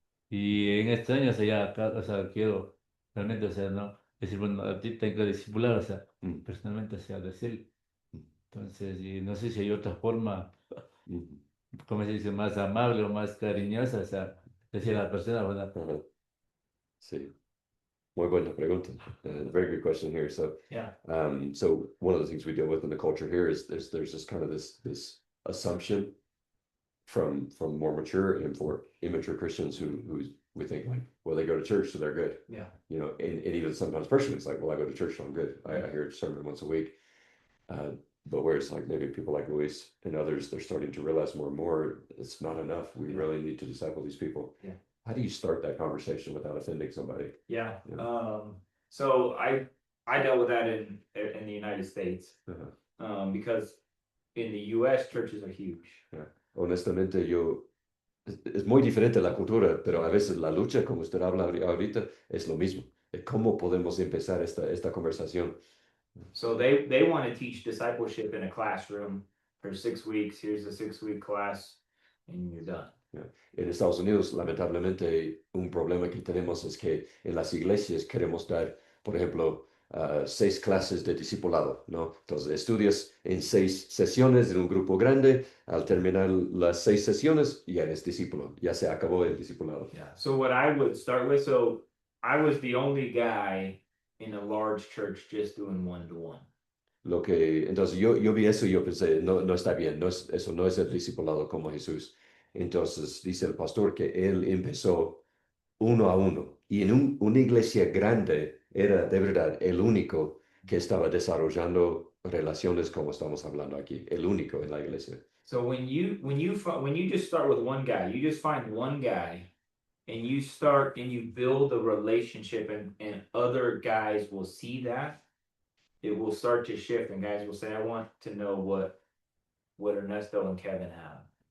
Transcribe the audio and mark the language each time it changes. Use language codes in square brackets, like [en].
[es] Y en este año, o sea, ya, o sea, quiero realmente, o sea, no, decir, bueno, a ti tengo que discipular, o sea, Mhm. personalmente, o sea, decirlo. Entonces, y no sé si hay otra forma, Mhm. ¿cómo se dice? Más amable o más cariñosa, o sea, decir a la persona, bueno, Ajá. Sí. Muy buena pregunta. [en] Very good question here. So, Yeah. so one of the things we deal with in the culture here is there's just kind of this assumption from more mature and for immature Christians who we think like, well, they go to church, so they're good. Yeah. And even sometimes personally, it's like, well, I go to church, so I'm good. I hear a sermon once a week. But whereas like maybe people like Luis and others, they're starting to realize more and more it's not enough. We really need to disciple these people. Yeah. How do you start that conversation without offending somebody? Yeah. Yeah. So I dealt with that in the United States, Uh-huh. because in the US churches are huge. [es] Honestamente, es muy diferente la cultura, pero a veces la lucha, como usted habla ahorita, es lo mismo. ¿Cómo podemos empezar esta conversación? [en] So they want to teach discipleship in a classroom for 6 weeks. Here's a 6-week class, and you're done. [es] En Estados Unidos, lamentablemente, un problema que tenemos es que en las iglesias queremos dar, por ejemplo, 6 clases de discipulado, ¿no? Entonces, estudias en 6 sesiones en un grupo grande, al terminar las 6 sesiones, ya eres discípulo, ya se acabó el discipulado. [en] Yeah. So what I would start with, so I was the only guy in a large church just doing one-to-one. [es] Entonces, yo vi eso y yo pensé, no está bien, eso no es el discipulado como Jesús. Entonces, dice el pastor que él empezó uno a uno. Y en una iglesia grande era de verdad el único que estaba desarrollando relaciones como estamos hablando aquí, el único en la iglesia. [en] So when you just start with one guy, you just find one guy and you start and you build a relationship and other guys will see that, it will start to shift and guys will say, I want to know what Ernesto and Kevin have.